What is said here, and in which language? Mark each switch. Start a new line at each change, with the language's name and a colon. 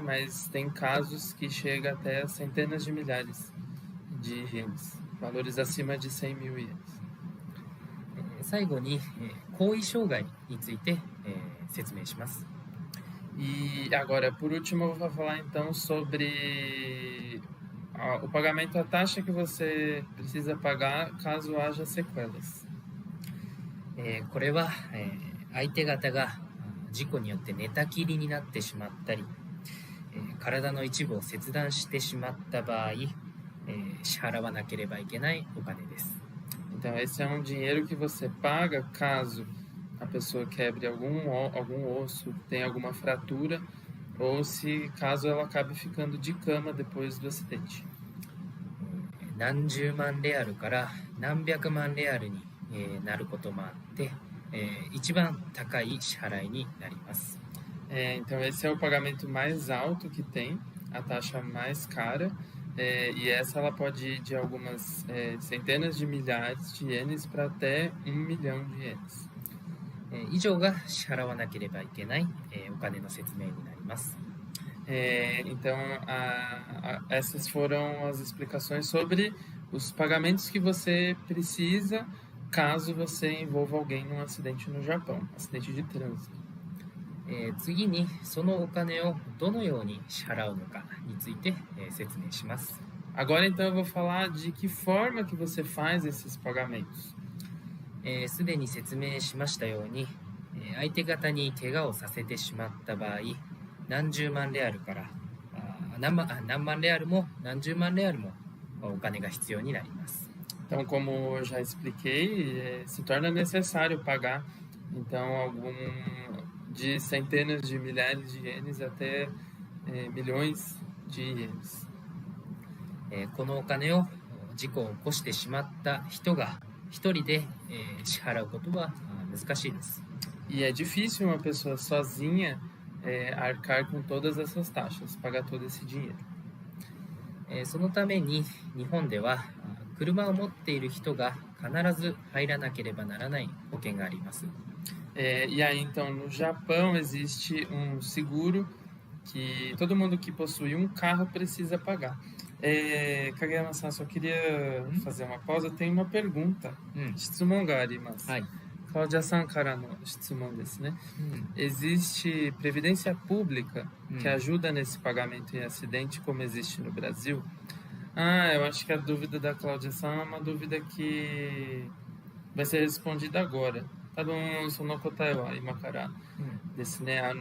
Portuguese: Mas tem casos que chega até centenas de milhares de ienes, valores acima de 100 mil ienes.
Japanese: 最後に、後遺障害について、説明します。
Portuguese: E agora, por último, eu vou falar então sobre o pagamento, a taxa que você precisa pagar caso haja sequelas.
Japanese: これは、相手方が事故によって寝たきりになってしまったり、体の一部を切断してしまった場合、支払わなければいけないお金です。
Portuguese: Então, esse é um dinheiro que você paga caso a pessoa quebre algum osso, tenha alguma fratura, ou se caso ela acabe ficando de cama depois do acidente.
Japanese: 何十万レアルから何百万レアルに、なることもあって、一番高い支払いになります。
Portuguese: Então, esse é o pagamento mais alto que tem, a taxa mais cara. E essa ela pode ir de algumas centenas de milhares de ienes para até 1 milhão de ienes.
Japanese: 以上が支払わなければいけない、お金の説明になります。
Portuguese: Então, essas foram as explicações sobre os pagamentos que você precisa caso você envolva alguém num acidente no Japão, acidente de trânsito.
Japanese: 次にそのお金をどのように支払うのかについて、説明します。
Portuguese: Agora, então, eu vou falar de que forma que você faz esses pagamentos.
Japanese: すでに説明しましたように、相手方に怪我をさせてしまった場合、何十万レアルから何万レアルも何十万レアルもお金が必要になります。
Portuguese: Então, como eu já expliquei, se torna necessário pagar, então, de centenas de milhares de ienes até milhões de ienes.
Japanese: このお金を事故を起こしてしまった人が一人で、支払うことは難しいです。
Portuguese: E é difícil uma pessoa sozinha arcar com todas essas taxas, pagar todo esse dinheiro.
Japanese: そのために日本では車を持っている人が必ず入らなければならない保険があります。
Portuguese: E aí, então, no Japão existe um seguro que todo mundo que possui um carro precisa pagar. Kageyama-san, só queria fazer uma pausa. Tem uma pergunta.
Japanese: 質問があります。はい。 Cláudia-sanからの質問ですね。
Portuguese: Existe previdência pública que ajuda nesse pagamento em acidente, como existe no Brasil? Eu acho que a dúvida da Cláudia-san é uma dúvida que vai ser respondida agora.
Japanese: 多分その答えは今からですね。